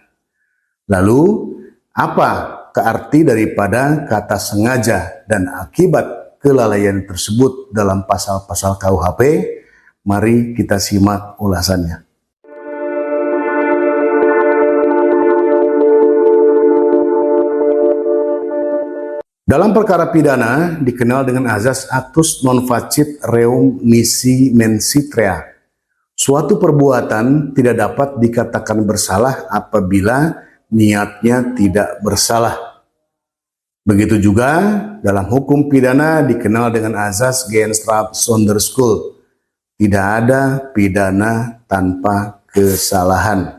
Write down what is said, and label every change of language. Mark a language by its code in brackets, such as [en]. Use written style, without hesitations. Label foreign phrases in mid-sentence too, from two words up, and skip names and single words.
[id] Lalu, apa arti daripada kata sengaja dan akibat kelalaian tersebut dalam pasal-pasal KUHP? Mari kita simak ulasannya. Dalam perkara pidana dikenal dengan azas [la] actus non facit reum nisi mensitrea. [id] Suatu perbuatan tidak dapat dikatakan bersalah apabila niatnya tidak bersalah. Begitu juga dalam hukum pidana dikenal dengan azas [nl] Geenstraf zonder schuld. [id] Tidak ada pidana tanpa kesalahan.